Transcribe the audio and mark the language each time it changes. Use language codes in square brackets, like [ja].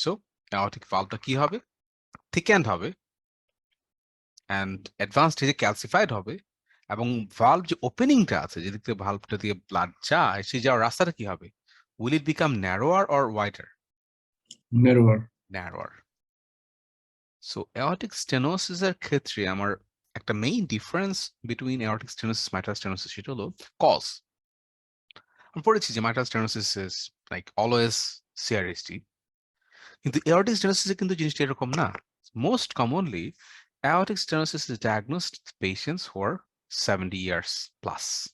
[bn] So aortic valveটা কি হবে? Thickened হবে and advanced stage calcified হবে এবং valve যে ওপেনিংটা আছে যেদিক থেকে ভালভটা দিয়ে ব্লাড যায় সেই যাওয়ার রাস্তাটা কি হবে? [en] Will it become narrower or wider? Narrower. Narrower. [bn] So aortic stenosis এর ক্ষেত্রে আমার একটা main difference between aortic stenosis mitral stenosis সেটা হলো কজ। আমি পড়েছি যে [en] mitral stenosis is like always CRST, [bn] কিন্তু aortic stenosis এ কিন্তু জিনিসটা এরকম না। [en] Most commonly aortic stenosis is diagnosed with patients who are 70 years plus.